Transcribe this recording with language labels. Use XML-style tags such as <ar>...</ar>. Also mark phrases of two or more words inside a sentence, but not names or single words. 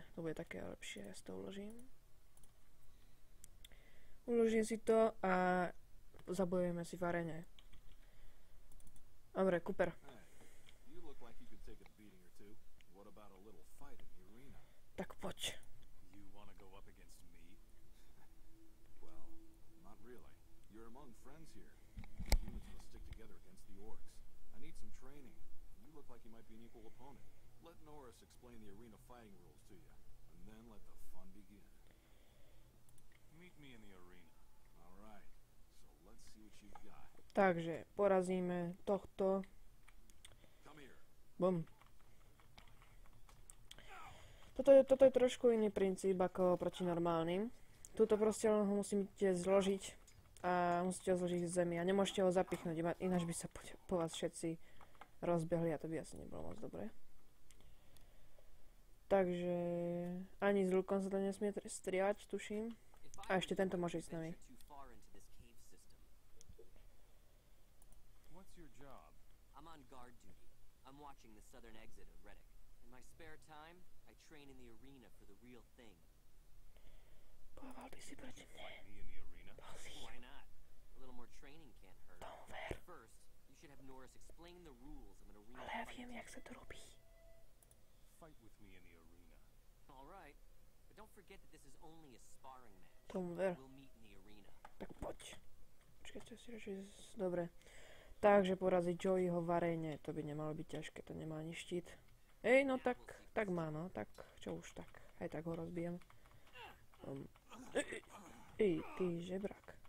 <sk>To bude také lepšie, ja si to uložím. Uložím si to a zabojujeme si v arene. Dobre, Cooper. Tak poď.</sk> <en>You want to go up against me? Well, not really. You're among friends here. The units must stick together against the orcs. I need some training. You look like you might be an equal opponent. Let Norris explain the arena fighting rules to you, and then let the fun begin. Meet me in the arena. All right. So let's see what you've got.</en> <sk>Takže porazíme tohto.</sk> <en>Come here. Bum.</en> <sk>Toto je trošku iný princíp ako proti normálnym. Tuto proste len ho musíte zložiť a musíte ho zložiť z zemi a nemôžete ho zapichnúť, ináč by sa po vás všetci rozbehli a to by asi nebolo moc dobré. Takže ani s lukom sa to nesmie striať, tuším. A ešte tento môže ísť s nami.</sk> <en>What's your job? I'm on guard duty. I'm watching the southern exit of Reddick. In my spare time, I train in the arena for the real thing.</en> <sk>Bojoval by si proti mne.</sk> <en>Fight me in the arena? Why not? A little more training can't hurt. First, you should have Norris explain the rules of an arena</en> <sk>Ale ja</sk> <en>fight.</en> <sk>viem, jak sa to robí.</sk> <en>Fight with me in the arena. All right, but don't forget that this is only a sparring match.</en> <sk>Tomu ver.</sk> <en>We'll meet in the arena.</en> <sk>Tak poď. Počkajte si radšej... Dobre. Takže poraziť Joeyho v aréne. To by nemalo byť ťažké, to nemá ani štít. Ej, no tak má, no. Tak, čo už tak. Aj tak ho rozbijem. Ej, ty žebrak.</sk>